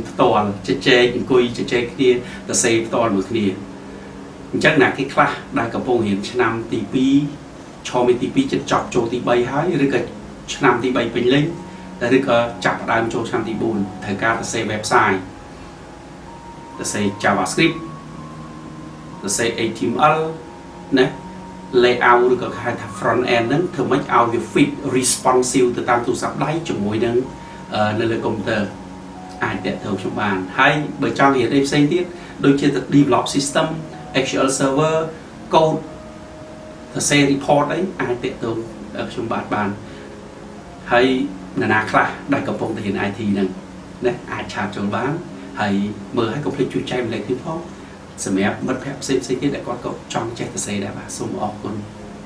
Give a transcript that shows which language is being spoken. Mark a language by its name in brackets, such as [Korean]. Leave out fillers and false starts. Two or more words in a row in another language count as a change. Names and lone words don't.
[Khmer] ផ្ទាល់ជជែកអង្គុយជជែកគ្នាសរសេរផ្ទាល់មួយគ្នាអញ្ចឹងណាគេខ្លះដែលកំពុងរៀនឆ្នាំទី2ឈរមេទី2ចិត្តចប់ចូលទី3 ហើយឬក៏ឆ្នាំទី3ពេញលេញឬក៏ចាប់ផ្ដើមចូលឆ្នាំទី4ត្រូវការសរសេរ website សរសេរ JavaScript ស រសេរ HTML ណាlayout ឬក៏គេហៅថា [English] front end [Khmer] ហ្នឹងធ្វើម៉េចឲ្យវា [English] fit responsive [Khmer] ទៅតាមទូរ ស័ព្ទដៃជាមួយនឹងនៅលើកុំព្យូទ័រអាចតាក់ទងខ្ញុំបានហើយបើចង់រៀនអីផ្សេងទៀតដូចជា [English] develop system SQL server code [Khmer] សរសេរ report អីអាចតាក់ទងខ្ញុំបានហើយអ្នកណាខ្លះដែលកំពុងតែរៀន IT ហ្នឹងណាអាចឆាតចូលបានហើយមើលឲ្យកុំភ្លេចជួយចែកម្លែកទៀតផងសម្រាប់មិត្តភ័ក្តិផ្សេងៗទៀតដែលគាត់ក៏ចង់ចេះសរសេរដែរបាទសូមអរគុណ